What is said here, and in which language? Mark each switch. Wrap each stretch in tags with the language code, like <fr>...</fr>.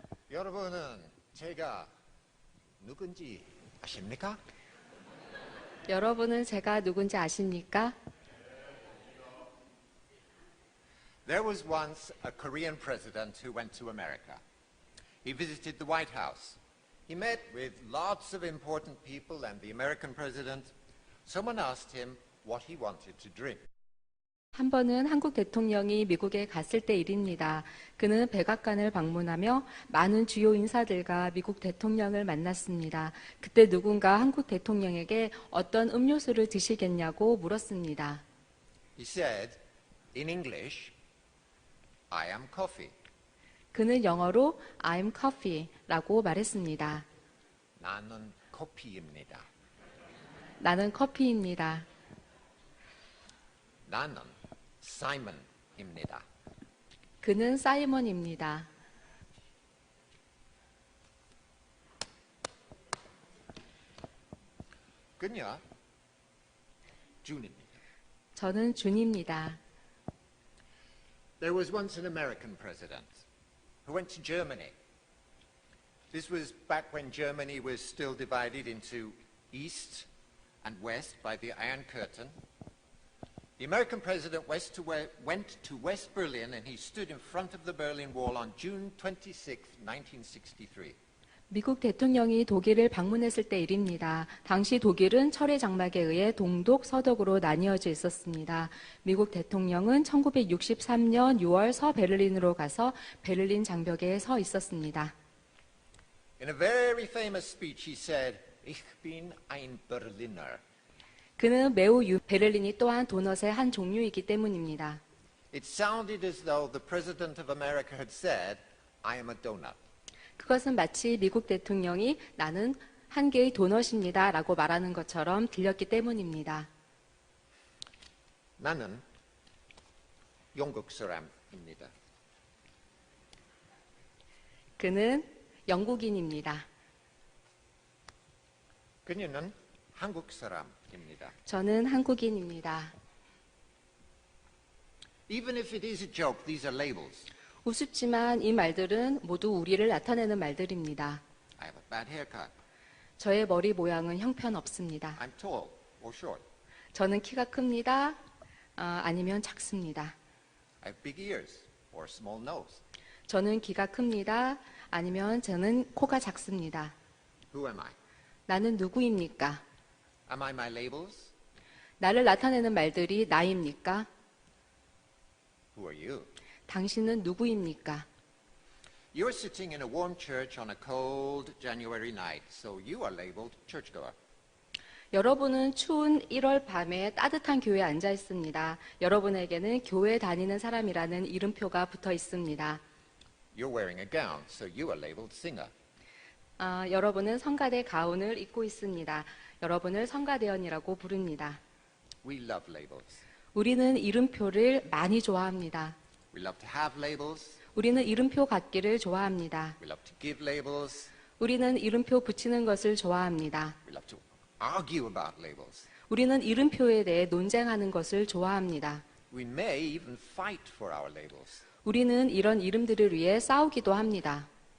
<ko>여러분은 제가 누군지 아십니까? 여러분은 제가 누군지 아십니까?</ko> <en>There was once a Korean president who went to America. He visited the White House. He met with lots of important people and the American president. Someone asked him what he wanted to drink.</en> <ko>한 번은 한국 대통령이 미국에 갔을 때 일입니다. 그는 백악관을 방문하며 많은 주요 인사들과 미국 대통령을 만났습니다. 그때 누군가 한국 대통령에게 어떤 음료수를 드시겠냐고 물었습니다.</ko> <en>He said, in English, I am coffee.</en> <ko>그는 영어로</ko> <en>I'm coffee</en> <ko>라고 말했습니다. 나는 커피입니다. 나는 커피입니다. 나는 사이먼입니다. 그는 사이먼입니다. 그녀 준입니다. 저는 준입니다.</ko> <en>There was once an American president who went to Germany. This was back when Germany was still divided into East and West by the Iron Curtain. The American president went to West Berlin and he stood in front of the Berlin Wall on June 26, 1963.</en> <ko>미국 대통령이 독일을 방문했을 때 일입니다. 당시 독일은 철의 장막에 의해 동독, 서독으로 나뉘어져 있었습니다. 미국 대통령은 1963년 6월 서베를린으로 가서 베를린 장벽에 서 있었습니다.</ko> <en>In a very famous speech he said,</en> <de>Ich bin ein Berliner.</de> <ko>그는 매우 베를린이 또한 도넛의 한 종류이기 때문입니다.</ko> <en>It sounded as though the president of America had said, I am a donut.</en> <ko>그것은 마치 미국 대통령이 나는 한 개의 도넛입니다 라고 말하는 것처럼 들렸기 때문입니다. 나는 영국 사람입니다. 그는 영국인입니다. 그녀는 한국 사람입니다. 저는 한국인입니다.</ko> <en>Even if it is a joke, these are labels.</en> <ko>우습지만 이 말들은 모두 우리를 나타내는 말들입니다.</ko> <en>I have a bad haircut.</en> <ko>저의 머리 모양은 형편없습니다.</ko> <en>I'm tall or short.</en> <ko>저는 키가 큽니다. 아니면 작습니다.</ko> <en>I have big ears or small nose.</en> <ko>저는 귀가 큽니다. 아니면 저는 코가 작습니다.</ko> <en>Who am I?</en> <ko>나는 누구입니까?</ko> <en>Am I my labels?</en> <ko>나를 나타내는 말들이 나입니까?</ko> <en>Who are you?</en> <ko>당신은 누구입니까?</ko> <en>You're sitting in a warm church on a cold January night, so you are labeled churchgoer.</en> <ko>여러분은 추운 1월 밤에 따뜻한 교회에 앉아 있습니다. 여러분에게는 교회 다니는 사람이라는 이름표가 붙어 있습니다.</ko> <en>You're wearing a gown, so you are labeled singer.</en> <ko>여러분은 성가대 가운을 입고 있습니다. 여러분을 성가대원이라고 부릅니다.</ko> <en>We love labels.</en> <ko>우리는 이름표를 많이 좋아합니다.</ko> <en>We love to have labels.</en> <ko>우리는 이름표 갖기를 좋아합니다.</ko> <en>We love to give labels.</en> <ko>우리는 이름표 붙이는 것을 좋아합니다.</ko> <en>We love to argue about labels.</en> <ko>우리는 이름표에 대해 논쟁하는 것을 좋아합니다.</ko> <en>We may even fight for our labels.</en> <ko>우리는 이런 이름들을 위해 싸우기도 합니다.</ko>